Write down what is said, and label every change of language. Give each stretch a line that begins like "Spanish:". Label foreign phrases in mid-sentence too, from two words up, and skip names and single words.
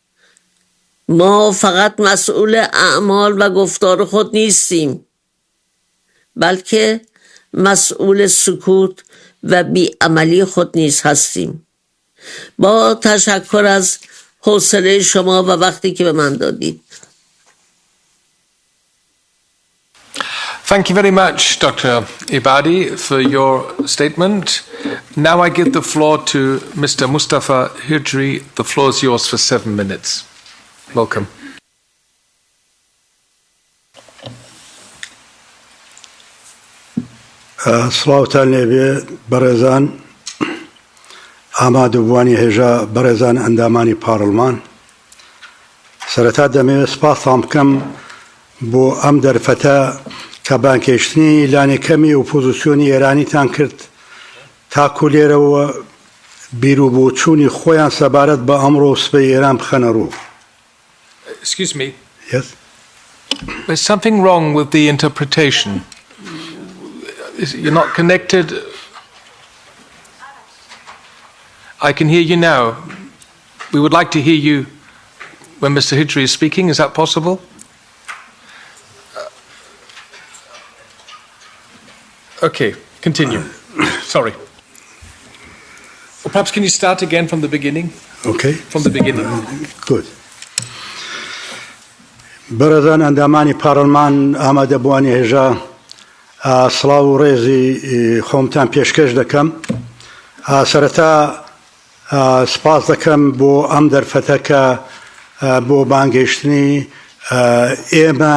Persian: ما فقط مسئول اعمال و گفتار خود نیستیم، بلکه مسئول سکوت و بیعملی خود نیز هستیم. با تشکر از حوصله شما و وقتی که به من دادید.
English: Thank you very much, Dr. Ibadi, for your statement. Now I give the floor to Mr. Mustafa Hijri. The floor is yours for 7 minutes. Welcome.
Central Kurdish: سڵاوتان لێبێ بەڕێزان ئامادەبووانی هێژە بەڕێزان ئەندامانی پارلمان سەرەتا دەمەوێت سپاسام بکەم بۆ ئەم دەرفەتە کە بانکێشتنی لانێکەمی ئۆپۆزسیۆنی ئێرانیتان کرد تاکو لێرەوە بیر و بۆچوونی خۆیان سەبارەت بە ئەمڕۆ سبەی ئێران بخەنە ڕوو.
English: Excuse me. Yes? There's something wrong with the interpretation. You're not connected. I can hear you now. We would like to hear you when Mr. Hijri is speaking. Is that possible? Okay, continue. Sorry. Or perhaps can you start again from the beginning? Okay. From the beginning. Good.
Central Kurdish: بەڕێزان ئەندامانی پارلمان ئامادەبووانی هێژە سڵاو و ڕێزی خۆمتان پێشکەش دەکەم. سەرەتا سپاس دەکەم بۆ ئەم دەرفەتە کە بۆ بانگێشتنی ئێمە